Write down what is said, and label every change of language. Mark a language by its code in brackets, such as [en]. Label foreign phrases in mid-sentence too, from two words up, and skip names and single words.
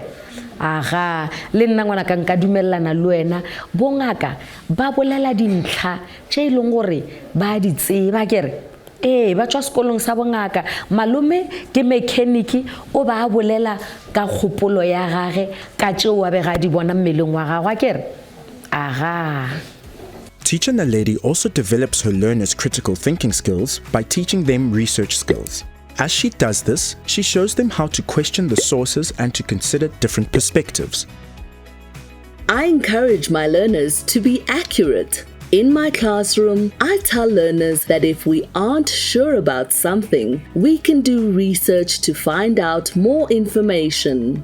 [nso] Aga, le nna ngwanaka nka dumellana le wena bongaka ba bolela dintlha tše ileng gore ba di tseba kere? Ba tswa sekolong sa bongaka, malome ke mechanic o ba bolela ka kgopolo ya gage ka tšeo a bega di bona mmeleng wa gagwe kere? Aga. [en] Teacher Naledi also develops her learners' critical thinking skills by teaching them research skills. As she does this, she shows them how to question the sources and to consider different perspectives. I encourage my learners to be accurate. In my classroom, I tell learners that if we aren't sure about something, we can do research to find out more information.